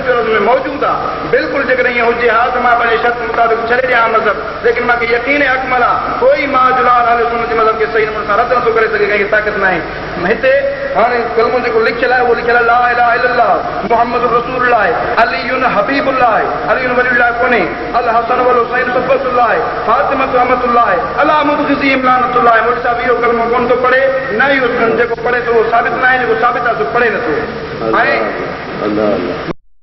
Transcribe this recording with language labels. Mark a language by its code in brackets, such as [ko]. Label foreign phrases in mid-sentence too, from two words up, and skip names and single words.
[sd] जो में मौजूदु आहे बिल्कुलु जेकॾहिं ईअं हुजे हा त मां पंहिंजे शर्त मुताबिक़ छॾे ॾियां मज़हब लेकिन मूंखे यकीन अकमल आहे कोई मां जुलाल हाल सुन्नत जे मज़हब खे सही नमूने सां रद्द नथो करे सघे कंहिंखे ताक़त न आहे हिते हाणे कलमो जेको लिखियलु आहे उहो लिखियलु आहे [ar] لا إله إلا الله محمد رسول الله علي حبيب الله علي ولي الله [sd] कोन्हे [ar] الحسن والحسين صفوة الله فاطمة أمة الله على مبغضيهم لعنة الله [sd] मौलवी साहब इहो कलमो कोन थो पढ़े न ई जेको पढ़े थो उहो साबित न आहे जेको साबित आहे सो पढ़े नथो ऐं